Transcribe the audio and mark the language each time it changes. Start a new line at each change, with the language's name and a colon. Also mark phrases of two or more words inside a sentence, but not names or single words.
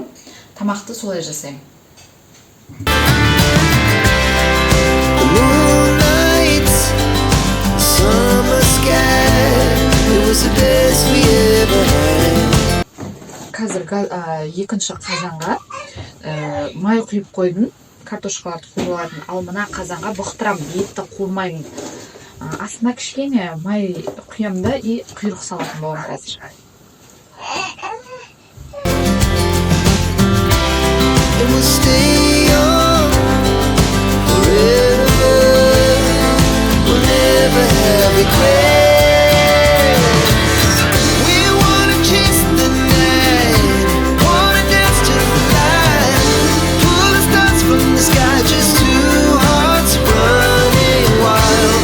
Kazakh: Тамақты солай жасаймын.
English: The moonlight's summer sky, it was the best we ever had.
Kazakh: Қазір екінші қазанға май құйып қойдым. Картошкаларды қуырып алатын. Ал мына қазанға бұқтырам, етті қуырмаймын. Астына кішкене май құямын да и құйрық салатын болам қазір.
English: It will stay on forever. We'll never have regrets. We wanna chase the night, wanna dance to the light, pull the stars from the sky, just two hearts running wild.